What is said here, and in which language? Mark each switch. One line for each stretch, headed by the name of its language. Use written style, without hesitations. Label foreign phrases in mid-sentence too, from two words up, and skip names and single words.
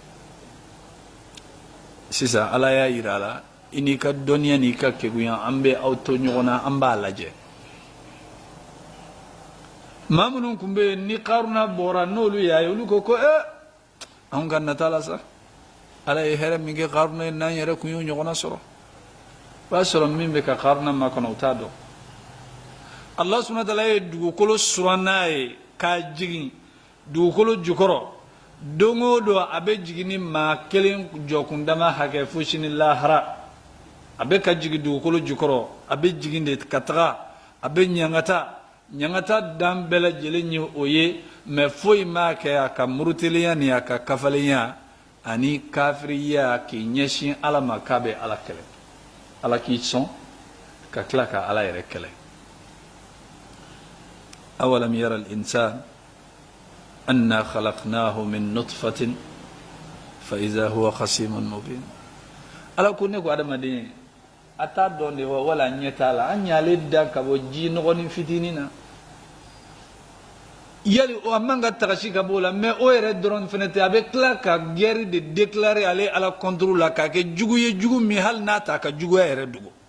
Bambara: sisan ala y'a yira a la i n'i ka dɔnniya n'i ka kegunya an bɛ aw to ɲɔgɔn na an b'a lajɛ maa minnu tun bɛ yen ni Qaruna bɔra n'olu y'a ye olu ko anw ka nata la sa ala ye hɛrɛ min kɛ Qaruna ye n'an yɛrɛ kun y'o ɲɔgɔnna sɔrɔ o b'a sɔrɔ min bɛ ka Qaruna makɔnɔ u t'a dɔn
Arabic: الله سبحانه وتعالى
Bambara: ye dugukolo suran n'a ye k'a jigin dugukolo jukɔrɔ don o don a bɛ jigin ni maa kelen jɔkundama hakɛ fo sini lahara a bɛ ka jigin dugukolo jukɔrɔ a bɛ jigin de ka taga a bɛ ɲangata dan bɛɛ lajɛlen ye o ye mais foyi m'a kɛ a ka murutelenya ni a ka kafalenya ani kafiriya k'i ɲɛsin ala ma k'a bɛ ala kɛlɛ ala k'i sɔn ka tila ka ala yɛrɛ kɛlɛ
Arabic: أولم ير الإنسان أنا خلقناه من نطفة فإذا هو خصيم مبين
Bambara: ala ko ne ko adamaden a t'a dɔn de wa wala ɲɛ t'a la an y'ale da ka bɔ ji nɔgɔnin fitinin na yali o man ka tagasi ka bɔ o la mais o yɛrɛ dɔrɔn fɛnɛ tɛ a bɛ tila ka
French: guerre de déclarer
Bambara: ale ala contre la k'a kɛ jugu ye jugu min hali n'a t'a ka juguya yɛrɛ dogo